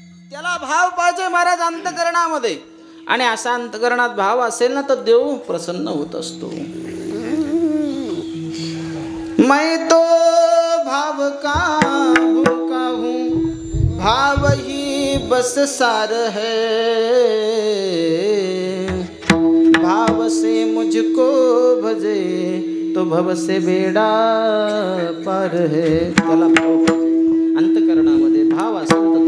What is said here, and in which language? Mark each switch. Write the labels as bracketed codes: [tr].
[mr] त्याला भाव पाहिजे महाराज अंतःकरणामध्ये, आणि असा अंतःकरणात भाव असेल ना तर देव प्रसन्न होत असतो. [hi] मैं तो भाव का भूखा हूँ, भाव ही बस सार है, भाव से मुझको भजे तो भव से बेड़ा पार है. [mr] त्याला भाव पाहिजे अंतःकरणामध्ये, भाव असेल तर